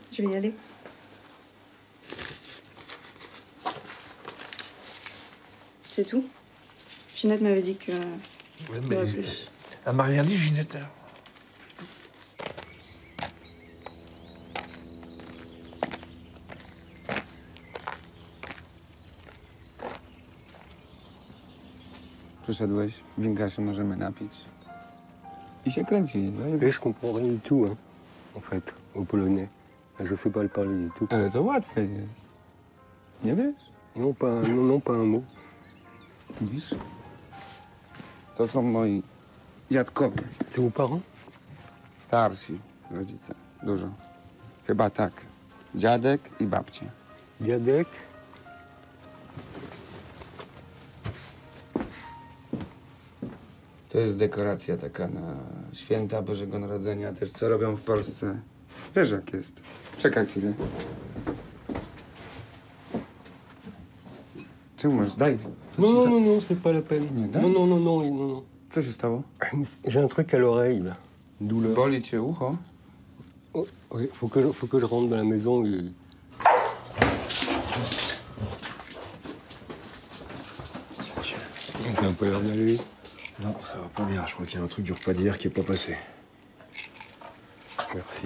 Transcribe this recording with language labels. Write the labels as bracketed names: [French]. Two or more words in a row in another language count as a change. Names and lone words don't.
[French] Je vais y aller. C'est tout. Ginette m'avait dit que... Ouais, il y aurait mais plus. elle m'a rien dit, Ginette. [Polish] Przyszedłeś, winka się możemy napić. I się kręci, [French] Et je [Polish] zajebiście. [French] comprends rien du tout, hein, en fait, au polonais. Je sais pas le parler du tout. [Polish] Ale to łatwe jest. Nie wiesz? [French] Non, pas un mot. [Polish] Widzisz? To są moi dziadkowie, [French] C'est vos parents? [Polish] starsi rodzice. Dużo. Chyba tak. Dziadek i babcia. Diadek? To jest dekoracja taka na święta Bożego Narodzenia. Też co robią w Polsce. Wiesz jak jest. Czekaj chwilę. Czemu masz? Daj. Co ci [French] Non, c'est pas la peine. [Polish] Nie da? [French] Non. [Polish] Co się stało? [French] J'ai un truc à l'oreille, là. Une douleur. [Polish] Boli cię ucho? [French] Oh, oui, faut que je rentre dans la maison et... Ça n'a pas l'air d'aller. Non, ça va pas bien. Je crois qu'il y a un truc du repas d'hier qui est pas passé. Merci.